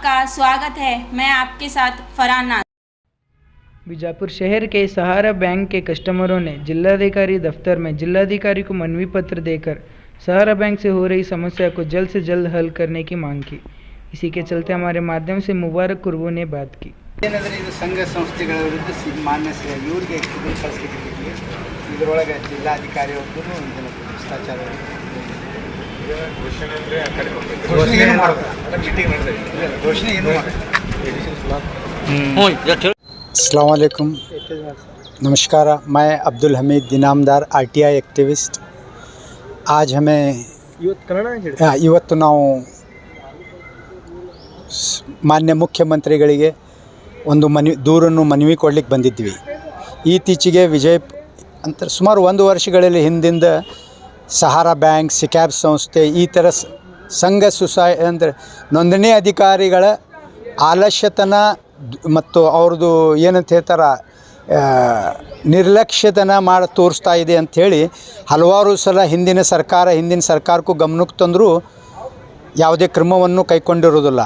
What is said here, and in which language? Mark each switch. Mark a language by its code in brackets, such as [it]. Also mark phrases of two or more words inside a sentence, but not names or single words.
[hi] स्वागत है। मैं आपके साथ फरहान नाज। बीजापुर शहर के सहारा बैंक के कस्टमरों ने जिलाधिकारी दफ्तर में जिलाधिकारी को मनवी पत्र देकर सहारा बैंक से हो रही समस्या को जल्द से जल्द हल करने की मांग की। इसी के चलते हमारे माध्यम से मुबारक कुर्बू ने बात की। [kn] ಸಂಘ ಸಂಸ್ಥೆಗಳ ವಿರುದ್ಧ ಮಾನ್ಯ ಇವರಿಗೆ ಕಳಿಸ್ಲಿಕ್ಕೆ ಇದರೊಳಗೆ ಜಿಲ್ಲಾಧಿಕಾರಿ ಅವ್ರದ್ದು ಭ್ರಷ್ಟಾಚಾರ [hi] अस्सलाम वालेकुम, नमस्कार। मैं अब्दुल हमीद दिनामदार RTI एक्टिविस्ट। आज हमें [kn] ಇವತ್ತು ನಾವು ಮಾನ್ಯ ಮುಖ್ಯಮಂತ್ರಿಗಳಿಗೆ ಒಂದು ದೂರನ್ನು ಮನವಿ ಕೊಡಲಿಕ್ಕೆ ಬಂದಿದ್ವಿ। ಇತ್ತೀಚೆಗೆ ಅಂತ ಸುಮಾರು 1 ವರ್ಷಗಳಲ್ಲಿ ಹಿಂದಿಂದ ಸಹಾರಾ ಬ್ಯಾಂಕ್, ಸಿಕ್ಯಾಬ್ ಸಂಸ್ಥೆ ಈ ಥರ ಸಂಘ ಅಂದರೆ ನೋಂದಣಿ ಅಧಿಕಾರಿಗಳ ಆಲಸ್ಯತನ ಮತ್ತು ಅವ್ರದ್ದು ಏನಂತ ಹೇಳ್ತಾರೆ ನಿರ್ಲಕ್ಷ್ಯತನ ತೋರಿಸ್ತಾ ಇದೆ ಅಂಥೇಳಿ ಹಲವಾರು ಸಲ ಹಿಂದಿನ ಸರ್ಕಾರಕ್ಕೂ ಗಮನಕ್ಕೆ ತಂದರೂ ಯಾವುದೇ ಕ್ರಮವನ್ನು ಕೈಗೊಂಡಿರೋದಿಲ್ಲ।